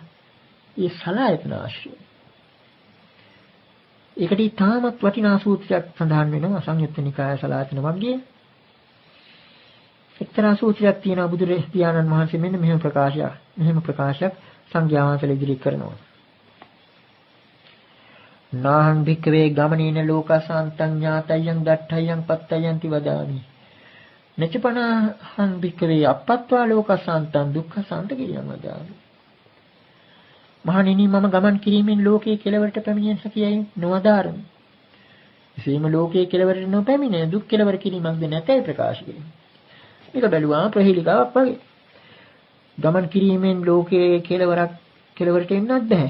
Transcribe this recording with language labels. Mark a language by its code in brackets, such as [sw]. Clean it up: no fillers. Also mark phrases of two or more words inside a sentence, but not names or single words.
[si] ඒ සලආයතන ආශ්‍රය. ඒකට ඊටමත් වටිනා සූත්‍රයක් සඳහන් වෙනවා සංයුත්ත නිකාය සලආයතන වර්ගයේ. එක්තරා සූත්‍රයක් තියෙනවා බුදු පියාණන් වහන්සේ මෙන්න මෙහෙම ප්‍රකාශයක් සංඝයා වහන්සේලා ඉදිරි කරනවා. [pi] නාහං භික්ඛවේ ගමනේන ලෝකසාන්තං ඥාතයං දට්ඨයං පත්තයන්ති වදාමි. නචපනහං භික්ඛවේ අපත්වා ලෝකසාන්තං දුක්ඛසාන්ත කිරියම් වදාමි. [si] මහණෙනි මම ගමන් කිරීමෙන් ලෝකයේ කෙලවරට පැමිණෙන්න කියයි නොවදාරමි. එසේම ලෝකයේ කෙලවරට නොපැමිණ දුක් කෙලවර කිරීමක්ද නැතයි ප්‍රකාශ කිරීම. මේක බැලුවා ප්‍රහේලිකාවක් වගේ. ගමන් කිරීමෙන් ලෝකයේ කෙලවරට එන්නත් බෑ.